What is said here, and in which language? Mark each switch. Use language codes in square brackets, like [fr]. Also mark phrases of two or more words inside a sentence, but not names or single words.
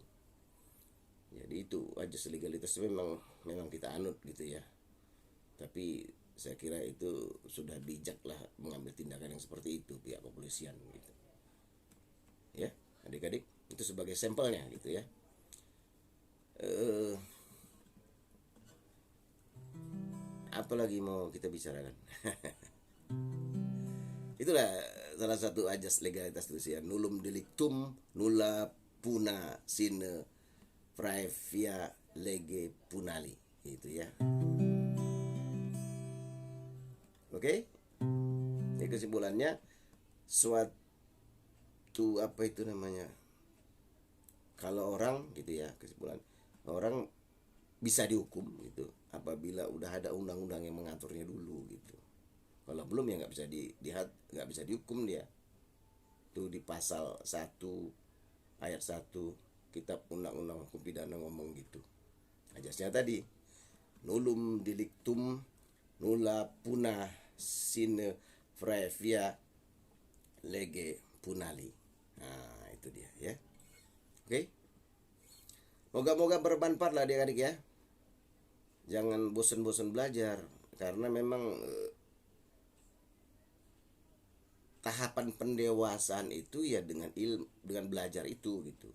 [id] Jadi itu aja legalitas memang kita anut gitu ya, tapi saya kira itu sudah bijak lah mengambil tindakan yang seperti itu pihak kepolisian gitu ya adik-adik. Itu sebagai sampelnya gitu ya. Apalagi mau kita bicarakan? Itulah salah satu ajas legalitas itu ya, [la] nullum delictum nulla puna sine praevia lege punali [id] itu ya. Oke? Jadi kesimpulannya, suatu apa itu namanya, kalau orang gitu ya, kesimpulan orang bisa dihukum gitu apabila udah ada undang-undang yang mengaturnya dulu gitu. Kalau belum ya nggak bisa nggak bisa dihukum dia. Itu di pasal 1 ayat 1 kitab undang-undang hukum pidana ngomong gitu. Ajasnya tadi [la] nullum delictum nulla puna sine praevia lege punali. [id] Nah, itu dia ya. Oke. Moga-moga bermanfaat lah adik-adik ya. Jangan bosan-bosan belajar, karena memang tahapan pendewasaan itu ya dengan belajar itu gitu.